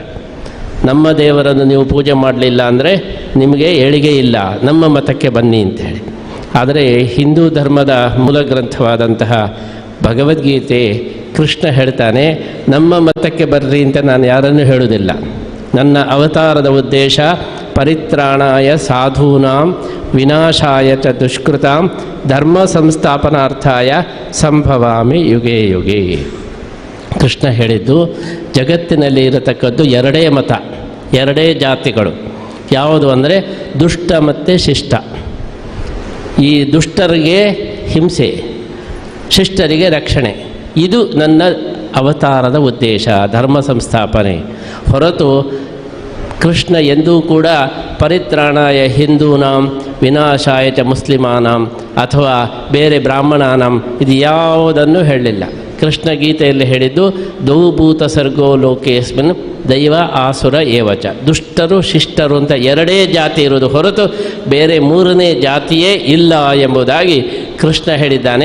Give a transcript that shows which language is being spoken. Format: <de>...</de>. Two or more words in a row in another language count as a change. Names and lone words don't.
<kn>ನಮ್ಮ ದೇವರನ್ನು ನೀವು ಪೂಜೆ ಮಾಡಲಿಲ್ಲ ಅಂದರೆ ನಿಮಗೆ ಏಳಿಗೆ ಇಲ್ಲ, ನಮ್ಮ ಮತಕ್ಕೆ ಬನ್ನಿ ಅಂತೇಳಿ. ಆದರೆ ಹಿಂದೂ ಧರ್ಮದ ಮೂಲ ಗ್ರಂಥವಾದಂತಹ ಭಗವದ್ಗೀತೆ ಕೃಷ್ಣ ಹೇಳ್ತಾನೆ, ನಮ್ಮ ಮತಕ್ಕೆ ಬರ್ರಿ ಅಂತ ನಾನು ಯಾರನ್ನೂ ಹೇಳುವುದಿಲ್ಲ. ನನ್ನ ಅವತಾರದ ಉದ್ದೇಶ</kn> <sa>ಪರಿತ್ರಾಣಾಯ ಸಾಧೂನಾಂ ವಿನಾಶಾಯ ಚ ದುಷ್ಕೃತಾಂ ಧರ್ಮ ಸಂಸ್ಥಾಪನಾರ್ಥಾಯ ಸಂಭವಾಮಿ ಯುಗೇ ಯುಗೇ.</sa> <kn>ಕೃಷ್ಣ ಹೇಳಿದ್ದು, ಜಗತ್ತಿನಲ್ಲಿ ಇರತಕ್ಕದ್ದು 2 ಮತ, 2 ಜಾತಿಗಳು. ಯಾವುದು ಅಂದರೆ ದುಷ್ಟ ಮತ್ತು ಶಿಷ್ಟ. ಈ ದುಷ್ಟರಿಗೆ ಹಿಂಸೆ, ಶಿಷ್ಟರಿಗೆ ರಕ್ಷಣೆ. ಇದು ನನ್ನ ಅವತಾರದ ಉದ್ದೇಶ, ಧರ್ಮ ಸಂಸ್ಥಾಪನೆ. ಹೊರತು ಕೃಷ್ಣ ಎಂದೂ ಕೂಡ</kn> <sa>ಪರಿತ್ರಾಣಾಯ ಹಿಂದೂನಾಂ ವಿನಾಶಾಯ ಚ ಮುಸ್ಲಿಮಾನಾಂ</sa> <kn>ಅಥವಾ ಬೇರೆ ಬ್ರಾಹ್ಮಣಾನಾಂ ಇದು ಯಾವುದನ್ನು ಹೇಳಲಿಲ್ಲ. ಕೃಷ್ಣ ಗೀತೆಯಲ್ಲಿ ಹೇಳಿದ್ದು,</kn> <sa>ದೌಭೂತ ಸರ್ಗೋ ಲೋಕೇಸ್ಮಿನ್ ದೈವ ಆಸುರ ಏವಚ.</sa> <kn>ದುಷ್ಟರು ಶಿಷ್ಟರು ಅಂತ 2 ಜಾತಿ ಇರುವುದು ಹೊರತು ಬೇರೆ 3ನೇ ಜಾತಿಯೇ ಇಲ್ಲ ಎಂಬುದಾಗಿ ಕೃಷ್ಣ ಹೇಳಿದ್ದಾನೆ.</kn>